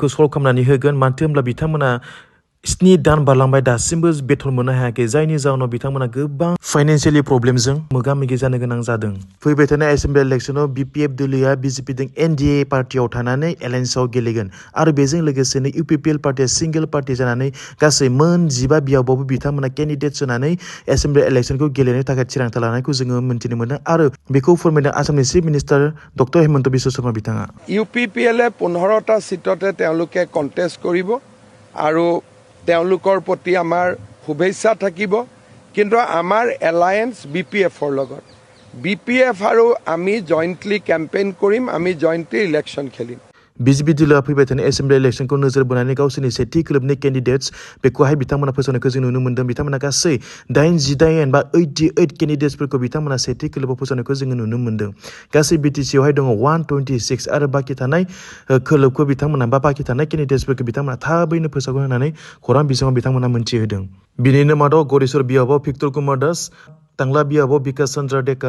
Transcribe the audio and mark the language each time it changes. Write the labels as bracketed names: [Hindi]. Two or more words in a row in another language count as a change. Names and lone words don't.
[Bodo] सल्भ खालामनानै होगोन मानो होनब्ला बिथांमोना 7 दान बारलांबाय दासिमबो बेथन मोननो हायाखै जायनि जाहोनाव बिथांमोना गोबां [English] financially problem [Bodo] मोगा मोगि जानो गोनां जादों फैबाय थानाय [English] assembly election [Bodo] BPF दोलोआ BJP जों NDA पार्टियाव थानानै एलायन्सआव गेलेगोन आरो बेजों लोगोसेनो UPPL पार्टिया [English] single party [Bodo] जानानै गासै मोन 15 बियावबाबो बिथांमोना केन्डिडेट होनानै [English] assembly election [Bodo] गेलेनो थाखाय थिरांथा लानायखौ जोङो मिन्थिनो मोन्दों आरो बेखौ फोरमायदों आसामनि [English] chief minister doctor [Bodo] हेमन्त बिश्व शर्मा बिथाङा [Assamese] UPPL 15টা সিটতে তেওঁলোকে কন্টেস্ট কৰিব আৰু তেওঁলোকৰ প্ৰতি আমাৰ শুভেচ্ছা থাকিব কিন্তু আমাৰ এলায়েন্স BPFৰ লগত BPF আৰু আমি [English] jointly campaign [Assamese] কৰিম আমি [English] jointly election [Assamese] খেলিম [Bodo] BJP दोलोआ फैबाय थानाय [English] assembly election [Bodo] नोजोर बोनानै गावसोरनि सेथि खोलोबनि केन्डिडेट्स बेखौहाय बिथांमोना फोसावनायखौ जों नुनो मोन्दों बिथांमोना गासै 88 बा 88 केन्डिडेट्सफोरखौ बिथांमोना सेथि खोलोबाव फोसावनायखौ जोङो नुनो मोन्दों गासै BTCआवहाय दङ 126 आरो बाखि थानाय खोलोबखौ बिथांमोना बा बाखि थानाय केन्डिडेट्सफोरखौ बिथांमोना थाबैनो फोसावगोन होननानै खौरां बिजोङाव बिथांमोना मोनथिहोदों बिनिनो मादाव गरेश्वर बियाबाव भिक्टर कुमार दास टांग्ला बियाबाव बिकास चन्द्र डेका